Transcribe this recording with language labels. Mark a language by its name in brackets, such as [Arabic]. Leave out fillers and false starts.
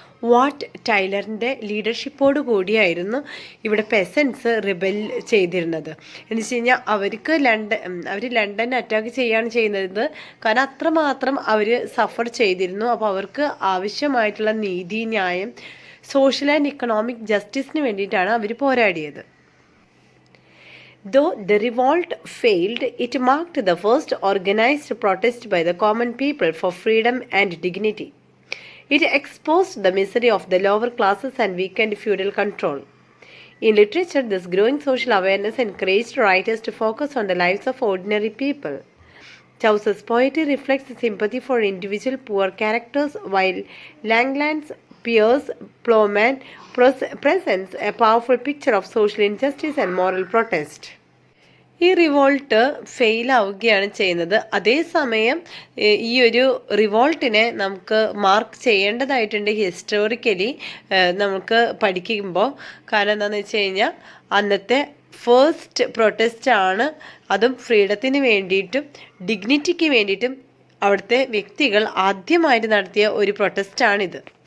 [Malayalam] What ടൈലറിൻ്റെ ലീഡർഷിപ്പോട് കൂടിയായിരുന്നു ഇവിടെ പെസൻസ് rebel ചെയ്തിരുന്നത്. എന്ന് വെച്ച് കഴിഞ്ഞാൽ അവർ ലണ്ടൻ അറ്റാക്ക് ചെയ്യുകയാണ് ചെയ്യുന്നത്. കാരണം അത്രമാത്രം അവർ സഫർ ചെയ്തിരുന്നു. അപ്പോൾ അവർക്ക് ആവശ്യമായിട്ടുള്ള നീതി, ന്യായം, സോഷ്യൽ ആൻഡ് ഇക്കണോമിക് ജസ്റ്റിസിന് വേണ്ടിയിട്ടാണ് അവർ പോരാടിയത്. [English] Though the revolt failed, it marked the first organized protest by the common people for freedom and dignity. It exposed the misery of the lower classes and weakened feudal control. In literature, this growing social awareness encouraged writers to focus on the lives of ordinary people. Chaucer's poetry reflects sympathy for individual poor characters, while Langland's Piers Plowman presents a powerful picture of social injustice and moral protest. [Malayalam] ഈ revolt ഫെയിലാവുകയാണ് ചെയ്യുന്നത്. അതേസമയം ഈ ഒരു റിവോൾട്ടിനെ നമുക്ക് mark ചെയ്യേണ്ടതായിട്ടുണ്ട് historically നമുക്ക് പഠിക്കുമ്പോൾ. കാരണം എന്താണെന്ന് വെച്ച് കഴിഞ്ഞാൽ അന്നത്തെ ഫസ്റ്റ് പ്രൊട്ടസ്റ്റ് ആണ്. അതും ഫ്രീഡത്തിന് വേണ്ടിയിട്ടും ഡിഗ്നിറ്റിക്ക് വേണ്ടിയിട്ടും അവിടുത്തെ വ്യക്തികൾ ആദ്യമായിട്ട് നടത്തിയ ഒരു പ്രൊട്ടസ്റ്റാണിത്.